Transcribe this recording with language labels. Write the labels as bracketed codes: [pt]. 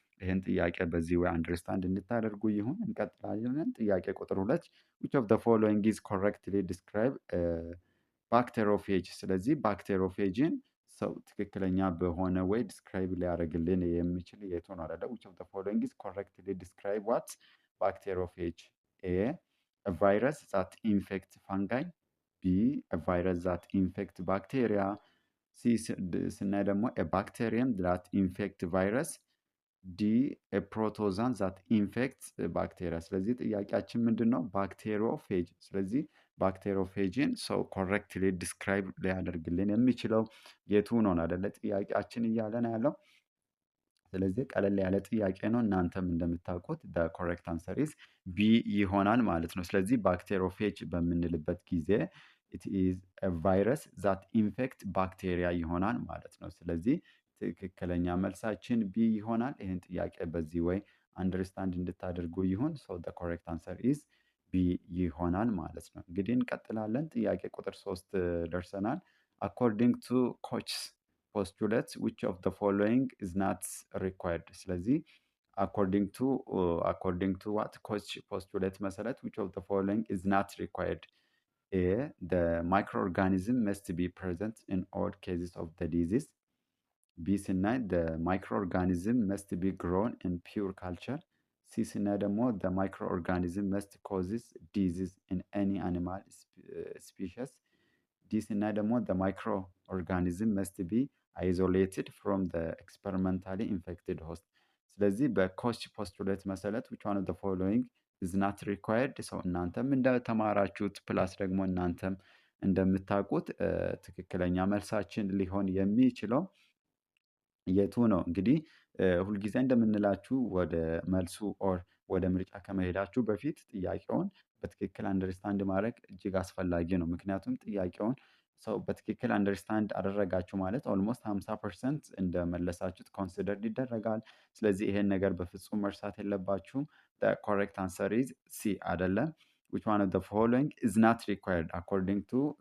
[am] ይህን ጥያቄ በዚህ ወይ አንደርስታንድ እንድታደርጉ ይሁን። እንቀጥላለን። ጥያቄ ቁጥር 2 [en] which of the following is correctly describe [am] ባክቴሮፌጅ። ስለዚህ ባክቴሮፌጅን ሰው ትክክለኛ በሆነ ወይ ዲስክራይብ ሊያደርግልን የሚችል የቱ ነው አይደለ? [en] which of the following is correctly describe what bacteriophage? A a virus that infect fungi፣ B a virus that infect bacteria፣ [am] ሲ ስናይ ደግሞ [en] a bacterium that infect virus፣ ዲ ፕሮቶዛን ዛት ኢንፌክት ባክቴሪያ። [am] ስለዚህ ጥያቄያችን ምንድን ነው? ባክቴሪዮፌጅ። ስለዚህ ባክቴሪዮፌጅን ሰው ኮሬክትሊ ዲስክራይብ ሊያደርግልን የሚችለው የቱ ነው አይደለ ጥያቄያችን እያለን ያለው። ስለዚህ ቀለል ያለ ጥያቄ ነው። እናንተም እንደምታውቁት [en] ኮሬክት አንሰር ኢዝ ቢ [am] ይሆናል ማለት ነው። ስለዚህ ባክቴሪዮፌጅ በምንልበት ጊዜ [en] ኢት ኢዝ ቫይረስ ዛት ኢንፌክት ባክቴሪያ [am] ይሆናል ማለት ነው። ስለዚህ ትክክለኛ መልሳችን ቢ ይሆናል። ይህን ጥያቄ በዚህ ወይ አንደርስታንድ እንድታደርጉ ይሁን። [en] ሶ ዘ ኮሬክት አንሰር ኢዝ ቢ [am] ይሆናል ማለት ነው። እንግዲህ እንቀጥላለን። ጥያቄ ቁጥር 3 ደርሰናል። [en] አኮርዲንግ ቱ ኮችስ ፖስቱሌት which of the following is not required? ስለዚህ according to what ኮች ፖስቱሌት መሰረት which of the following is not required? A the microorganism must be present in all cases of the disease፣ [am] ቢ ስናይ [en] the microorganism must be grown in pure culture፣ [am] ሲ ስናይ ደግሞ [en] the microorganism must causes disease in any animal species፣ [am] ዲ ስናይ ደግሞ [en] the microorganism must be isolated from the experimentally infected host። [am] ስለዚህ በኮች ፖስቱሌት መሰረት [en] which one of the following is not required? [am] ሰው እናንተም እንደተማራችሁት ፕላስ ደግሞ እናንተም እንደምታውቁት ትክክለኛ መልሳችን ሊሆን የሚችለው የቱ ነው? እንግዲህ ሁልጊዜ እንደምንላችሁ ወደ መልሱ ኦር ወደ ምርጫ ከመሄዳችሁ በፊት ጥያቄውን በትክክል አንደርስታንድ ማድረግ እጅግ አስፈላጊ ነው። ምክንያቱም ጥያቄውን ሰው በትክክል አንደርስታንድ አደረጋችሁ ማለት ኦልሞስት 50% እንደመለሳችሁት ኮንሲደርድ ይደረጋል። ስለዚህ ይሄን ነገር በፍጹም መርሳት የለባችሁም። [en] ኮሬክት አንሰር ኢዝ ሲ [am] አይደለም። [en] which one of the following is not required according to